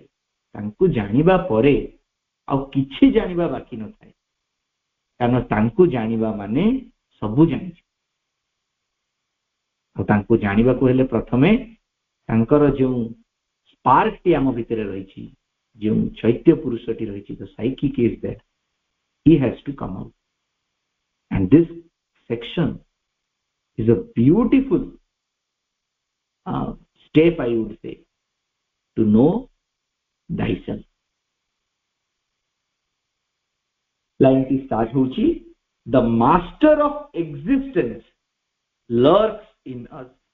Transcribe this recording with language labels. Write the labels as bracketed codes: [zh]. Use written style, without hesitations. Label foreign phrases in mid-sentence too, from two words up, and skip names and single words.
[or] ତାଙ୍କୁ ଜାଣିବା ପରେ ଆଉ କିଛି ଜାଣିବା ବାକି ନଥାଏ. କାରଣ ତାଙ୍କୁ ଜାଣିବା ମାନେ ସବୁ ଜାଣିଛି. ଆଉ ତାଙ୍କୁ ଜାଣିବାକୁ ହେଲେ ପ୍ରଥମେ ତାଙ୍କର ଯେଉଁ ସ୍ପାର୍କଟି ଆମ ଭିତରେ ରହିଛି, ଯେଉଁ ଚୈତ୍ୟ ପୁରୁଷଟି ରହିଛି, [en] the psychic is there, he has to come out. And this section is a beautiful step, I would say, to know thyself. Line ti start hochi, the master of existence lurks in us.